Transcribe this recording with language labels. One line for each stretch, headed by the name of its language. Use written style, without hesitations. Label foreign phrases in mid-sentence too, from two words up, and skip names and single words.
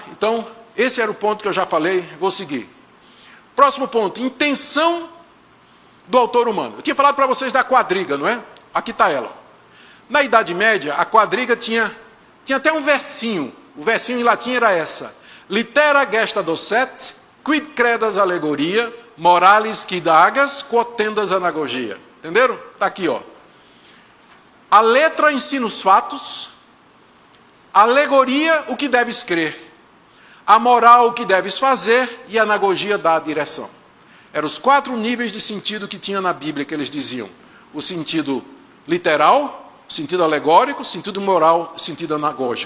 Portuguese: Então, esse era o ponto que eu já falei, vou seguir. Próximo ponto, intenção do autor humano. Eu tinha falado para vocês da quadriga, não é? Aqui está ela. Na Idade Média, a quadriga tinha até um versinho. O versinho em latim era essa:
Latin: litera gesta docet, quid credas alegoria, morales quid agas, quotendas anagogia.
Portuguese: Entenderam? Está aqui, ó. A letra ensina os fatos, a alegoria o que deves crer, a moral o que deves fazer e a anagogia dá a direção. Eram os 4 níveis de sentido que tinha na Bíblia que eles diziam: o sentido literal, sentido alegórico, sentido moral, sentido anagógico.